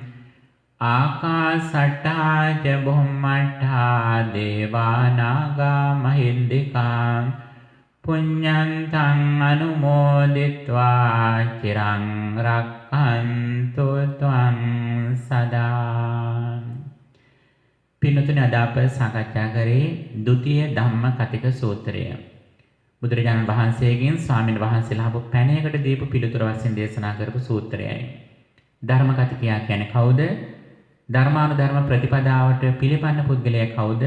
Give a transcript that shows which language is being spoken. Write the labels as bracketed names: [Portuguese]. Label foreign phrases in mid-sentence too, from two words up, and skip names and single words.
[Pali] ආකාසට්ටා ච බුම්මට්ටා දේවා නාග මහින්దికා පුඤ්ඤන්තං අනුමෝදිත්වා චිරං රක්ඛන්තු ත්වං සදා. [Sinhala] පින්නතුනි, අද අප සාකච්ඡා කරේ ဒုတိ ය ධම්ම කතික සූත්‍රය. බුදුරජාණන් වහන්සේගෙන් ස්වාමීන් වහන්සේලා හබු පැනයකට දීපු පිළිතුර වශයෙන් දේශනා කරපු සූත්‍රයයි. ධර්ම කතිකයා කියන්නේ කවුද? ධර්මානුධර්ම ප්‍රතිපදාවට පිළිපන්න පුද්ගලයා කවුද?